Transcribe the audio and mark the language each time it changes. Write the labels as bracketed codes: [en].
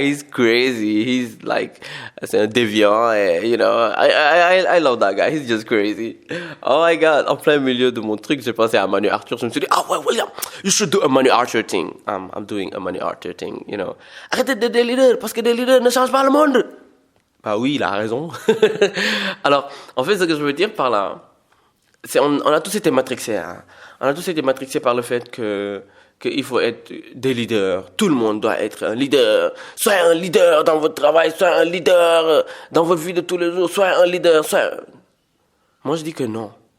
[en] He's crazy. He's like, [fr] c'est un déviant. [en] You know, I love that guy. He's just crazy. Oh my God. [fr] En plein milieu de mon truc, j'ai pensé à Manu Arthur. Je me suis dit, ah ouais, William, [en] you should do a Manu Arthur thing. I'm doing a Manu Arthur thing, you know. [fr] Arrêtez d'être des leaders parce que des leaders ne changent pas le monde. Bah oui, il a raison. Alors, en fait, ce que je veux dire par là, c'est on a tous été matrixés. Hein. On a tous été matrixés par le fait qu'il faut être des leaders. Tout le monde doit être un leader. Soyez un leader dans votre travail, soyez un leader dans votre vie de tous les jours, soyez un leader. Moi, je dis que non.